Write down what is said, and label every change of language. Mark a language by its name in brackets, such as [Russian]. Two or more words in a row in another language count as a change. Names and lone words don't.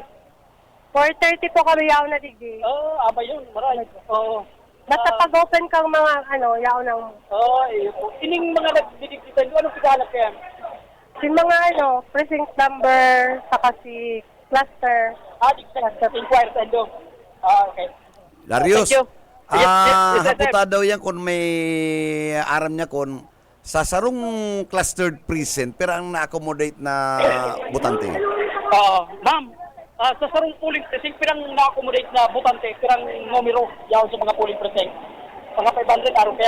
[Bikol] 4:30 po kami yaw na digdi. Aba yun. Maray. Basta pag-open kang mga yaw ng... Ining mga nagdidigditan, anong paghahalap kaya? Si mga [English] precinct number, [Bikol] saka si cluster. Inquire sa endo. Okay. Darius, [English] Thank you. Yes, [Bikol] haputa daw yan kung may aram niya kung sa sarong [English] clustered precinct [Bikol] pero ang na-accommodate na butante. Ma'am, sa sarong [English] polling precinct, [Bikol] pirang na-accommodate na butante, pirang numero yaw sa mga [English] polling precinct. [Bikol] Mga 500 araw kaya.